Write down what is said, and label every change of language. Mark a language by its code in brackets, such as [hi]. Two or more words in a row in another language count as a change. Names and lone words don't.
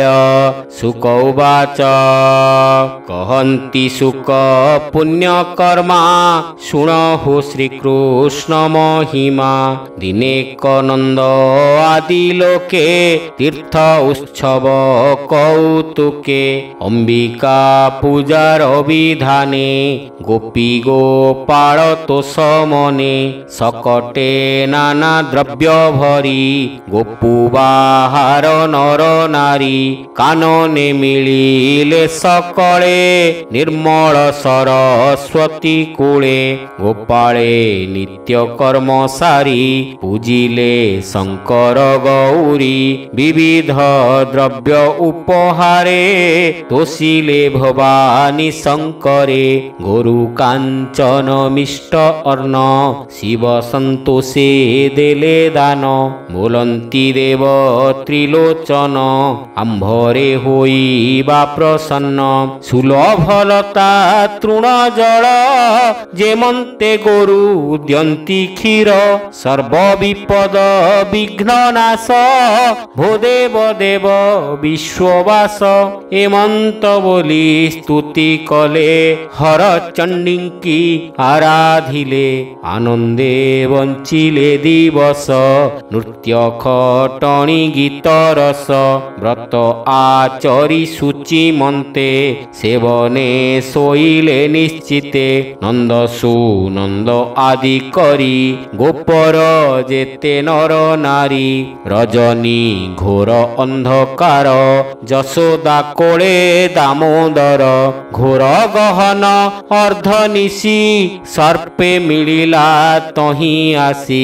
[sa] शुक उवाच [or] କହନ୍ତି ଶୁକ ପୁଣ୍ୟକର୍ମା ଶୁଣହୁ ଶ୍ରୀକୃଷ୍ଣ ମହିମା। ଦିନେକ ନନ୍ଦ ଆଦି ଲୋକେ ତୀର୍ଥ ଉତ୍ସବ କୌତୁକେ। ଅମ୍ବିକା ପୂଜାର ବିଧାନେ ଗୋପୀ ଗୋପାଳ ତୋଷ ମନେ। ସକଟେ ନାନା ଦ୍ରବ୍ୟ ଭରି ଗୋପୁ ବାହାର ନର ନାରୀ। କାନନେ ମିଳିଲେ ସକଳେ ନିର୍ମଳ ସରସ୍ୱତୀ କୂଳେ। ଗୋପାଳେ ନିତ୍ୟ କର୍ମ ସାରି ପୂଜିଲେ ଶଙ୍କର ଗୌରୀ। ବିବିଧ ଦ୍ରବ୍ୟ ଉପହାରେ ତୋଷିଲେ ଭବାନୀ ଶଙ୍କରେ। ଗୋରୁ କାଞ୍ଚନ ମିଷ୍ଟ ଅର୍ଣ୍ଣ ଶିବ ସନ୍ତୋଷେ ଦେଲେ ଦାନ। ବୋଲନ୍ତି ଦେବ ତ୍ରିଲୋଚନ ଆମ୍ଭରେ ହୋଇବା ପ୍ରସନ୍ନ। ସୁଲଭଲତା ତୃଣ ଜଳ ଯେମନ୍ତେ ଗୋରୁ ଦ୍ୟନ୍ତି କ୍ଷୀର। ସର୍ବ ବିପଦ ବିଘ୍ନ ନାଶ ଭୋ ଦେବ ଦେବ ବିଶ୍ୱବାସ। ଏମନ୍ତ ବୋଲି ସ୍ତୁତି କଲେ ହର ଚଣ୍ଡୀଙ୍କି ଆରାଧିଲେ। ଆନନ୍ଦେ ବଞ୍ଚିଲେ ଦିବସ ନୃତ୍ୟ ଖଟଣୀ ଗୀତ ରସ। ବ୍ରତ ଆଚରି ସୂଚି ମନ୍ତେ ସେବନେ ସୋଇଲେ ନିଶ୍ଚିତେ। ନନ୍ଦ ସୁନନ୍ଦ ଆଦି କରି ଗୋପର ଯେତେ ନର ନାରୀ। ରଜନୀ ଘୋର ଅନ୍ଧକାର ଯଶୋଦା କୋଳେ ଦାମୋଦର। ଘୋର ଗହନ ଅର୍ଦ୍ଧନିଶି ସର୍ପେ ମିଳିଲା ତହି ଆସି।